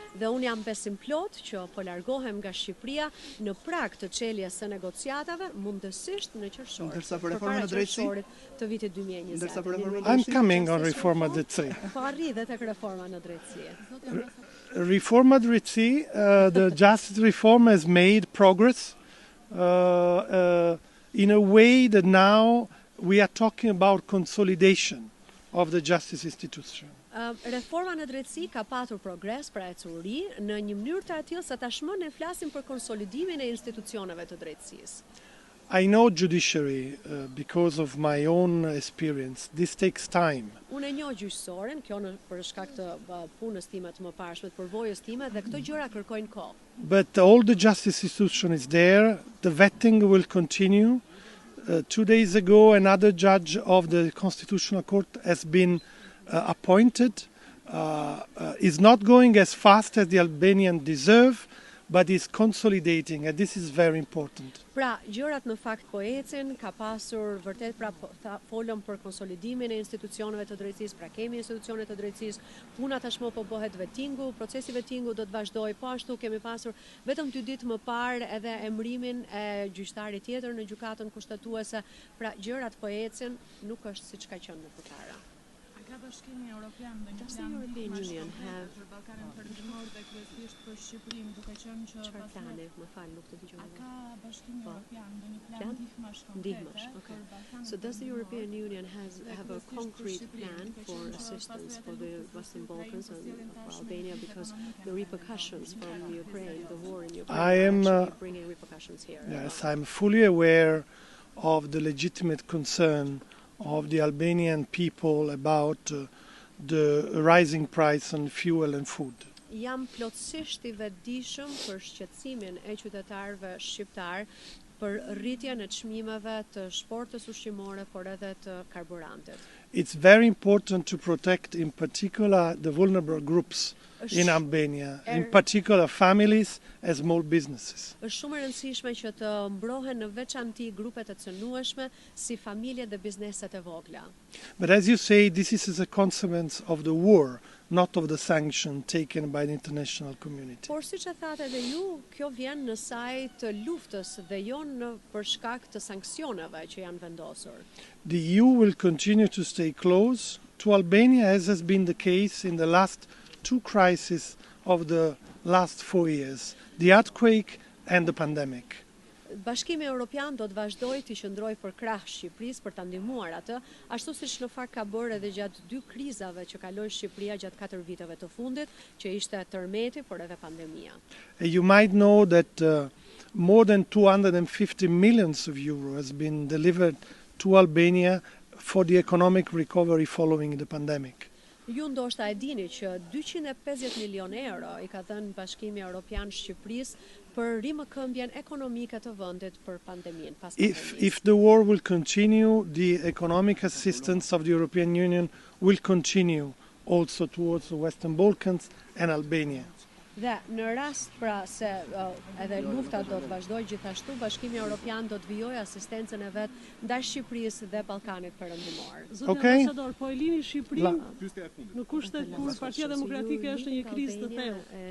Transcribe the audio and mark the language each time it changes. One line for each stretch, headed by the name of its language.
Albanian: Dhe unë jam besim plot që po largohem nga Shqipëria në prag të çeljes së negociatave, mundësisht në qershor. Ndërsa për reformën e drejtësisë të vitit 2020. Ndërsa për reformën
English: I'm coming on
Albanian: reforma drejtësi. Po arri dhe tek reforma në drejtësi. Reforma drejtësi,
English: the justice reform has made progress in a way that now we are talking about consolidation of the justice institution.
Albanian: Reforma në drejtësi ka patur progres pra ecuri në një mënyrë të atill sa tashmë ne flasim për konsolidimin e institucioneve të drejtësisë.
English: I know judiciary because of my own experience. This takes time.
Albanian: Unë e njoh gjyqësoren, kjo për shkak të punës time të mëparshme, të përvojës time dhe këto gjëra kërkojnë kohë.
English: But all the justice institution is there. The vetting will continue. 2 days ago, another judge of the Constitutional Court has been appointed. Is not going as fast as the Albanians deserve, but is consolidating, and this is very important.
Albanian: Pra, gjërat në fakt po ecin, ka pasur vërtet pra folëm për konsolidimin e institucioneve të drejtësisë, pra kemi institucione të drejtësisë, puna tashmë po bëhet vettingu, procesi vettingu do të vazhdojë, po ashtu kemi pasur vetëm 2 ditë më parë edhe emërimin e gjyqtarit tjetër në gjykatën kushtetuese, pra gjërat po ecin, nuk është siç ka qenë më përpara. Ka Bashkimi Europian dhe një plan ndihmësh për Ballkanin Perëndimor dhe kryesisht për Shqipërinë, duke qenë që çfarë plane, më fal, nuk të dëgjoj. Ka Bashkimi Europian dhe një plan ndihmësh okay.
English: So does the European Union have a concrete plan for assistance for the Western Balkans and for Albania because the repercussions from Ukraine, the war in Ukraine, are actually bringing repercussions here? Yes, I'm fully aware of the legitimate concern of the Albanian people about the rising price on fuel and food.
Albanian: Jam plotësisht I vetëdijshëm për shqetësimin e qytetarëve shqiptar për rritjen e çmimeve të shportës ushqimore, por edhe të karburantit.
English: It's very important to protect in particular the vulnerable groups in Albania, in particular families and small businesses.
Albanian: Është shumë e rëndësishme që të mbrohen në veçanti grupet e cënueshme si familjet dhe bizneset e vogla.
English: But as you say, this is a consequence of the war, not of the sanction taken by the international community.
Albanian: Por siç e thatë edhe ju, kjo vjen në saj të luftës dhe jo në për shkak të sanksioneve që janë vendosur.
English: The EU will continue to stay close to Albania, as has been the case in the last two crises of the last 4 years, the earthquake and the pandemic.
Albanian: Bashkimi Europian do të vazhdojë të qëndrojë për krah Shqipërisë për ta ndihmuar atë, ashtu siç në fakt ka bërë edhe gjatë dy krizave që kaloi Shqipëria gjatë 4 viteve të fundit, që ishte tërmeti, por edhe pandemia.
English: You might know that more than 250 millions of euro has been delivered to Albania for the economic recovery following the pandemic.
Albanian: Ju ndoshta e dini që 250 milion euro I ka dhënë Bashkimi Europian Shqipërisë për rimëkëmbjen ekonomike të vendit për pandeminë pas pandemisë.
English: If the war will continue, the economic assistance of the European Union will continue also towards the Western Balkans and Albania.
Albanian: Dhe në rast pra se edhe lufta do të vazhdojë gjithashtu, Bashkimi Europian do të vijojë asistencën e vet ndaj Shqipërisë dhe Ballkanit Perëndimor. Zoti ambasador, po e lini Shqipërinë në kushtet kur Partia Demokratike është në një krizë të thellë.